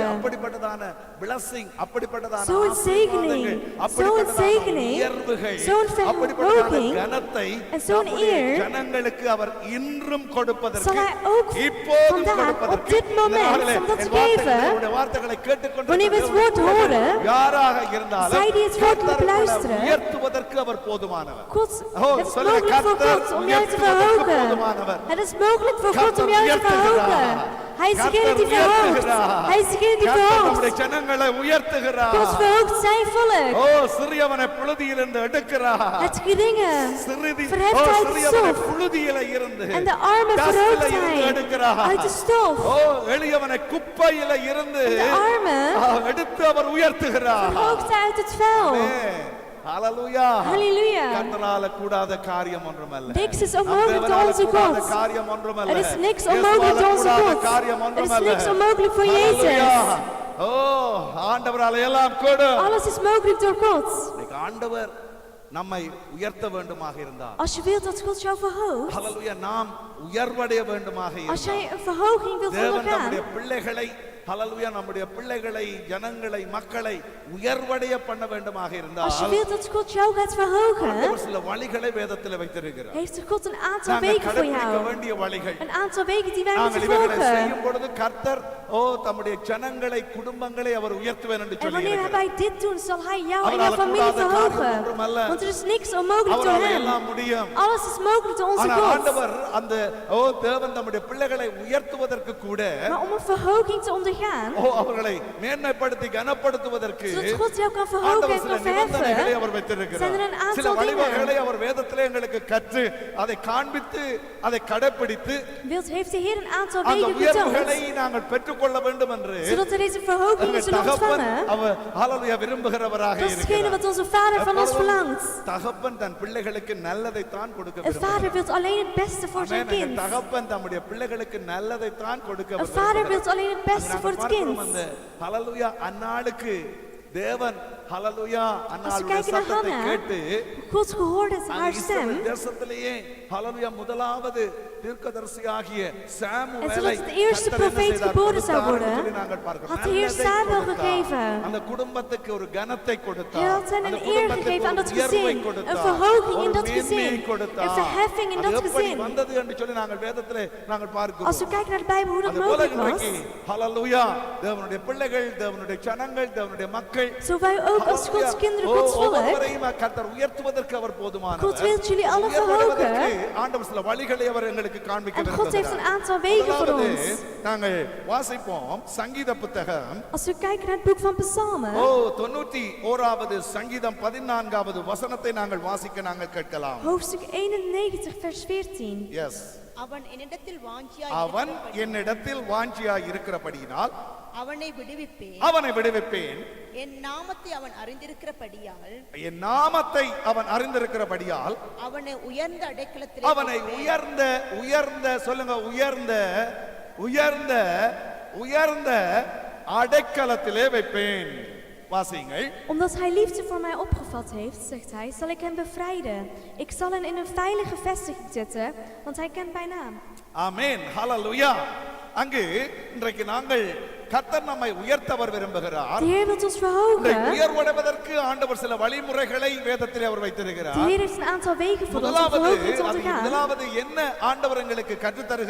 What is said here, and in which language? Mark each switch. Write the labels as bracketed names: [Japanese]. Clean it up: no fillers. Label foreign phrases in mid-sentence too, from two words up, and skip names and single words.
[Tamil] அப்படிப்பட்டதான blessing, அப்படிப்பட்டதான [Dutch] Zo'n zegening, [Tamil] ஆசீர்வாதங்கள், [Dutch] zo'n [Tamil] அப்படிப்பட்டதான [Dutch] zegening, [Tamil] உயர்வுகள், [Dutch] zo'n [Tamil] அப்படிப்பட்டதான [Dutch] verhoging, [Tamil] கனத்தை [Dutch] en zo'n [Tamil] நம்முடைய [Dutch] eer [Tamil] ஜனங்களுக்கு அவர் இன்றும் கொடுப்பதற்கு, [Dutch] zal hij ook [Tamil] இப்போதும் [Dutch] vandaag, [Tamil] கொடுப்பதற்கு, [Dutch] op dit moment, [Tamil] இந்த நாளிலே [Dutch] om dat te [Tamil] என் வார்த்தைகளை, [Dutch] geven, [Tamil] உங்களுடைய வார்த்தைகளை கேட்டுக்கொண்டு [Dutch] wanneer we het woord horen, [Tamil] யாராக இருந்தாலும் [Dutch] zij die het woord [Tamil] கர்த்தர் [Dutch] beluisteren, [Tamil] உயர்த்துவதற்கு அவர் போதுமானவர். [Dutch] God, Oh, het is [Tamil] சொல்லுங்க, [Dutch] mogelijk voor [Tamil] கர்த்தர் [Dutch] God om jou te [Tamil] உயர்த்துவதற்கு [Dutch] verhogen. [Tamil] போதுமானவர். [Dutch] Het is mogelijk voor God [Tamil] கர்த்தர் [Dutch] om jou te [Tamil] உயர்த்துகிறார். [Dutch] verhogen. Hij is degene [Tamil] கர்த்தர் [Dutch] die verhoogt. [Tamil] உயர்த்துகிறார். [Dutch] Hij is degene die [Tamil] கர்த்தர் நம்முடைய [Dutch] verhoogt. [Tamil] ஜனங்களை உயர்த்துகிறார். [Dutch] God verhoogt zijn volk. [Tamil] ஓ சிறியவனை புழுதியிலிருந்து எடுக்கிறார். [Dutch] Het geringe [Tamil] சிறிதி [Dutch] verheft [Tamil] ஓ [Dutch] uit de [Tamil] சிறியவனை [Dutch] stof. [Tamil] புழுதியில இருந்து [Dutch] En de armen verhoogt [Tamil] டஸ்ட்ல இருந்து [Dutch] hij [Tamil] எடுக்கிறார். [Dutch] uit de stof. [Tamil] ஓ எளியவனை குப்பையில இருந்து [Dutch] En de armen [Tamil] எடுத்து அவர் உயர்த்துகிறார். [Dutch] verhoogt hij uit het vuil. [Tamil] ஆமென். ஹalleluya. [Dutch] Halleluja. [Tamil] கர்த்தரால கூடாத காரியம் ஒன்றுமல்ல. [Dutch] Niks is [Tamil] நம் [Dutch] onmogelijk door [Tamil] தேவனால [Dutch] onze [Tamil] கூடாத [Dutch] God. [Tamil] காரியம் ஒன்றுமல்ல. [Dutch] Er is niks [Tamil] இயேசுவால [Dutch] onmogelijk door onze [Tamil] கூடாத [Dutch] God. [Tamil] காரியம் [Dutch] Er is [Tamil] ஒன்றுமல்ல. [Dutch] niks onmogelijk voor [Tamil] ஹalleluya. [Dutch] Jezus. [Tamil] ஓ ஆண்டவரால எல்லாம் கூடும். [Dutch] Alles is mogelijk door God. [Tamil] இன்னைக்கு ஆண்டவர் நம்மை உயர்த்த வேண்டுமாக இருந்தால், [Dutch] Als je wilt dat God jou verhoogt, [Tamil] ஹalleluya, நாம் உயர்வடைய வேண்டுமாக [Dutch] als jij [Tamil] இருந்தால், [Dutch] een verhoging wilt [Tamil] தேவன் நம்முடைய [Dutch] ondergaan, [Tamil] பிள்ளைகளை ஹalleluya நம்முடைய பிள்ளைகளை ஜனங்களை மக்களை உயர்வடைய பண்ண வேண்டுமாக இருந்தால், [Dutch] als je wilt dat God jou gaat verhogen, [Tamil] ஆண்டவர் சில வழிகளை வேதத்தில் வைத்திருக்கிறார். [Dutch] heeft God een aantal [Tamil] நாங்கள் [Dutch] wegen voor [Tamil] கடைபிடிக்க [Dutch] jou. [Tamil] வேண்டிய வழிகள். [Dutch] Een aantal wegen die wij [Tamil] நாங்கள் [Dutch] moeten [Tamil] இவைகளை [Dutch] volgen. [Tamil] செய்யும் பொழுது கர்த்தர் ஓ தம்முடைய ஜனங்களை குடும்பங்களை அவர் உயர்த்துவேன் என்று [Dutch] En [Tamil] சொல்லி [Dutch] wanneer [Tamil] இருக்கிறார். [Dutch] wij dit doen, zal hij jou en [Tamil] அவரால் [Dutch] jouw familie [Tamil] கூடாத காரியம் [Dutch] verhogen. [Tamil] ஒன்றுமல்ல. [Dutch] Want er is niks onmogelijk door [Tamil] அவரால் [Dutch] hem. [Tamil] எல்லாம் முடியும். [Dutch] Alles is mogelijk door onze [Tamil] ஆனால் [Dutch] God. [Tamil] ஆண்டவர் அந்த ஓ தேவன் நம்முடைய பிள்ளைகளை உயர்த்துவதற்கு கூட [Dutch] Maar om een verhoging te ondergaan, [Tamil] ஓ அவர்களை மேன்மைப்படுத்தி கனப்படுத்துவதற்கு [Dutch] zodat God jou kan verhogen [Tamil] ஆண்டவர் [Dutch] en [Tamil] சில [Dutch] kan [Tamil] நிபந்தனைகளை [Dutch] verheffen, [Tamil] அவர் வைத்திருக்கிறார். [Dutch] zijn er een [Tamil] சில [Dutch] aantal [Tamil] வழிவகைகளை [Dutch] dingen. [Tamil] அவர் வேதத்திலே எங்களுக்கு கற்று அதை காண்பித்து அதை கடைப்பிடித்து [Dutch] Heeft de Heer een aantal [Tamil] அந்த [Dutch] wegen [Tamil] உயர்வுகளை [Dutch] getoond, [Tamil] நாங்கள் பெற்றுக்கொள்ள வேண்டும் என்று [Dutch] zodat we deze verhogingen [Tamil] எங்கள் [Dutch] zullen [Tamil] தகப்பன் [Dutch] ontvangen. [Tamil] அவர் ஹalleluya விரும்புகிறவராக [Dutch] Dat is hetgene [Tamil] இருக்கிறார். [Dutch] wat onze Vader van ons verlangt. [Tamil] தகப்பன் தன் பிள்ளைகளுக்கு நல்லதை தான் கொடுக்க [Dutch] Een vader [Tamil] விரும்புகிறார். [Dutch] wil alleen het beste voor zijn [Tamil] ஆமென். எங்கள் [Dutch] kind. [Tamil] தகப்பன் தம்முடைய பிள்ளைகளுக்கு நல்லதை தான் கொடுக்க [Dutch] Een vader [Tamil] விரும்புகிறார். [Dutch] wil alleen het beste [Tamil] நாங்கள் [Dutch] voor het [Tamil] பார்க்கிறோம் அந்த [Dutch] kind. [Tamil] ஹalleluya அன்னாளுக்கு தேவன் ஹalleluya அன்னாளுடைய [Dutch] kijken naar [Tamil] சத்தத்தை [Dutch] Hannah, [Tamil] கேட்டு [Dutch] God gehoord is [Tamil] அந்த [Dutch] haar [Tamil] இஸ்ரவேல் [Dutch] stem. [Tamil] தேசத்திலேயே ஹalleluya முதலாவது தீர்க்கதரிசியாகிய சாமுவேலை [Dutch] En zodat het eerste [Tamil] கர்த்தர் என்ன [Dutch] profeet [Tamil] செய்தார்? [Dutch] geboren zou [Tamil] கொடுத்தார் [Dutch] worden, [Tamil] என்று சொல்லி நாங்கள் பார்க்கிறோம். [Dutch] had de Heer [Tamil] நல்லதை [Dutch] Samuel [Tamil] கொடுத்தார். [Dutch] gegeven. [Tamil] அந்த குடும்பத்துக்கு ஒரு கனத்தை கொடுத்தார். [Dutch] Hij had hen [Tamil] அந்த [Dutch] een eer [Tamil] குடும்பத்துக்கு [Dutch] gegeven aan [Tamil] ஒரு [Dutch] dat [Tamil] உயர்வை [Dutch] gezin, [Tamil] கொடுத்தார். [Dutch] een verhoging in [Tamil] ஒரு [Dutch] dat [Tamil] மேன்மையை [Dutch] gezin, [Tamil] கொடுத்தார். [Dutch] een verheffing in [Tamil] அது [Dutch] dat [Tamil] எப்படி [Dutch] gezin. [Tamil] வந்தது என்று சொல்லி நாங்கள் வேதத்திலே நாங்கள் பார்க்கிறோம். [Dutch] Als we kijken naar de Bijbel hoe dat [Tamil] அதுபோல [Dutch] mogelijk was, [Tamil] இன்றைக்கு ஹalleluya தேவனுடைய பிள்ளைகள் தேவனுடைய ஜனங்கள் தேவனுடைய மக்கள் [Dutch] zo wij ook als Gods kinderen, Gods volk, [Tamil] ஒவ்வொருவரையும் கர்த்தர் உயர்த்துவதற்கு அவர் போதுமானவர். [Dutch] God wil jullie alle [Tamil] உயர்த்துவதற்கு [Dutch] verhogen. [Tamil] ஆண்டவர் சில வழிகளை அவர் எங்களுக்கு காண்பிக்க [Dutch] En God heeft een [Tamil] விரும்புகிறார். [Dutch] aantal wegen voor [Tamil] முதலாவது, [Dutch] ons. [Tamil] நாங்கள் வாசிப்போம் சங்கீத புத்தகம் [Dutch] Als we kijken naar het boek van Psalmen, [Tamil] 91வது சங்கீதம் 14வது வசனத்தை நாங்கள் வாசிக்க நாங்கள் கேட்கலாம். [Dutch] hoofdstuk 91, vers 14. [Tamil] எஸ் அவன் என்னிடத்தில் அவன் என்னிடத்தில் வாஞ்சியாய் இருக்கிறபடியினால் அவனை விடுவிப்பேன். அவனை விடுவிப்பேன். என் நாமத்தை அவன் அறிந்திருக்கிறபடியால் என் நாமத்தை அவன் அறிந்திருக்கிறபடியால் அவனை உயர்ந்த அடைக்கலத்திலே அவனை வைப்பேன். உயர்ந்த உயர்ந்த சொல்லுங்க உயர்ந்த உயர்ந்த உயர்ந்த அடைக்கலத்திலே வைப்பேன். வாசியுங்கள். [Dutch] Omdat hij liefde voor mij opgevat heeft, zegt hij, zal ik hem bevrijden. Ik zal hem in een veilige vestiging zetten, want hij kent mijn naam. [Tamil] ஆமென். ஹalleluya. அங்கு இன்றைக்கு நாங்கள் கர்த்தர் நம்மை உயர்த்தவர் விரும்புகிறார். [Dutch] De Heer wil ons [Tamil] இன்றைக்கு [Dutch] verhogen. [Tamil] உயர்வடைவதற்கு ஆண்டவர் சில வழிமுறைகளை வேதத்திலே அவர் [Dutch] De [Tamil] வைத்திருக்கிறார். [Dutch] Heer heeft een aantal wegen voor ons om [Tamil] முதலாவது [Dutch] verhoging te [Tamil] அது [Dutch] ondergaan. [Tamil] முதலாவது என்ன ஆண்டவர் எங்களுக்கு கற்றுத் தருகிறார் என்று